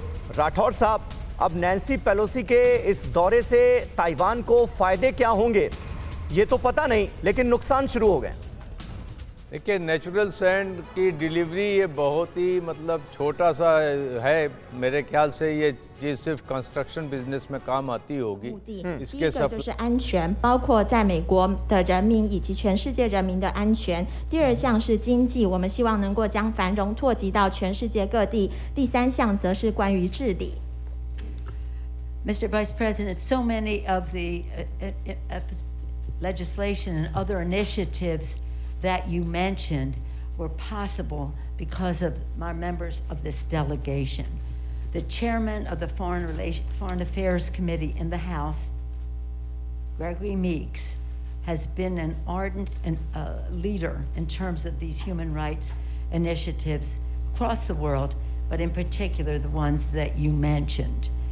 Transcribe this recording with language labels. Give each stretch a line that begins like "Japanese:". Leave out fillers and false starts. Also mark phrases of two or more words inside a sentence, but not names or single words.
Hindi: राठौर साहब, अब नैन्सी पेलोसी के इस दौरे से ताइवान को फायदे क्या होंगे ये तो पता नहीं, लेकिन नुकसान शुरू हो गए। देखिए,
English: natural sand
Hindi: की डिलीवरी ये बहुत ही छोटा सा है। मेरे ख्याल से ये चीज़ सिर्फ
English: construction business
Hindi: में काम आती होगी। इसके सब
Chinese: 就是安全，包括在美国的人民以及全世界人民的安全。第二项是经济，我们希望能够将繁荣拓及到全世界各地。第三项则是关于治理。
English: Mr. Vice President, so many of the legislation and other initiatives that you mentioned were possible because of our members of this delegation. The chairman of the Foreign Affairs Committee in the House, Gregory Meeks, has been an ardent leader in terms of these human rights initiatives across the world, but in particular the ones that you mentioned.